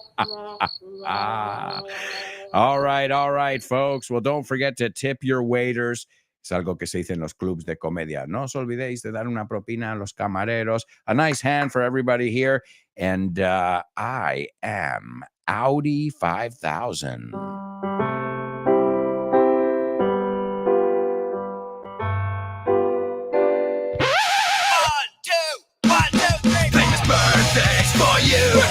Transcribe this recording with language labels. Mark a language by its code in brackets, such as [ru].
[en] All right, folks. Well, don't forget to tip your waiters. [es] Es algo que se dice en los clubs de comedia. No os olvidéis de dar una propina a los camareros. [en] A nice hand for everybody here. And I am Audi 5000. Famous birthdays for you.